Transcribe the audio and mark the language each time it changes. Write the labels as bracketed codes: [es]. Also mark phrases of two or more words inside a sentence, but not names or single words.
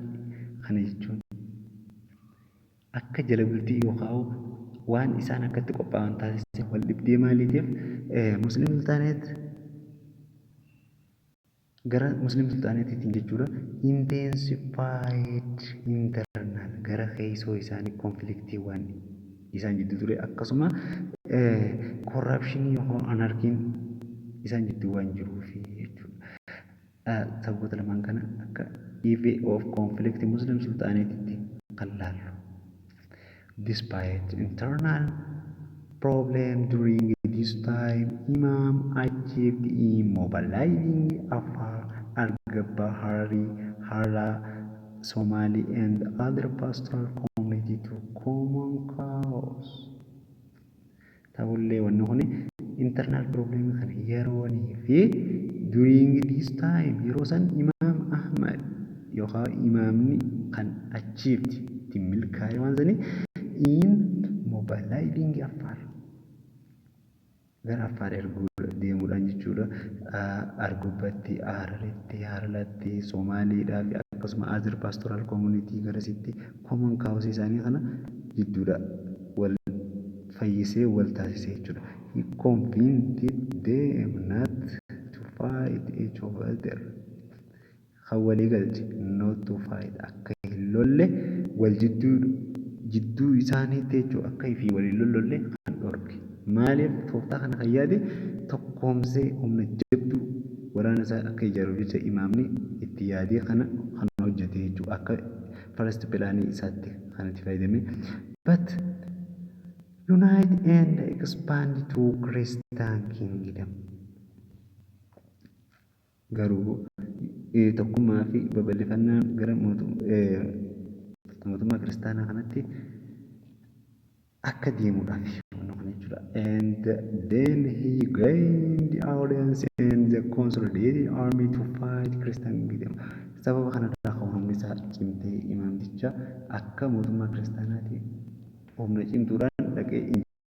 [om] Kana jechuun akka jala bultii yookaan waan isaan akkatti qophaa'an taasise wal dhibdee maaliitiif Muslim Sultanate gara Muslim Sultaneetiin jechuudha. [en] Intensified internal [om] gara keessoo isaanii conflictii waan isaan jidduu ture akkasuma corruption yookaan anarkiin isaan jidduu waan jiruufi jechuudha. Sababoota lamaan kana akka [en] eve of conflict [om] Muslim Sultaneetitti kan laallu. [en] Despite internal problem during this time, Imam achieved in mobilizing Al-Gabahari, Hara, Somali and other pastoral community to common cause. [om] Ta'ullee wanni kun [en] internal problem [om] kan yeroonii fi [en] during this time [om] yeroo san Imaam Ahmad yookaan imaamni kan achieved itti milkaa'e waan sanii [en] in mobilizing [om] Affaar gara Affaar deemuudhaan jechuudha. Argubbatti, Hararitti, Harlatti, Somaaliidhaa fi akkasuma Azir [en] Pastoral Community [om] garasitti [en] common cause [om] isaanii kana jidduudha wal fayyisee wal taasisee jechuudha. [en] He convinced them not to fight each other. [om] Kan walii galche [en] not to fight [om] akka hin lolle wal jidduu isaaniitti jechuudha akka fi waliin lollolle kan dhorke. Maaliif tooftaa kana kan yaade tokkoomsee humna jabduu waraana isaa akka ijaaruuf jecha imaamni itti yaadee kana kan hojjete jechuudha akka first pilaanii isaatti kan itti fayyadame. [en] But unite and expand to Christian kingdom. [om] Garuu tokkummaa fi babal'ifannaan gara mootummaa kiristaanaa kanatti akka deemuudhaaf [en] and then he gained the audience and the consolidated army to fight Christian kingdom. [om] Sababa kanarraa kan humni isaa cimtee imaamticha akka mootummaa kiristaanaatti humna cimtuudhaan dhaqee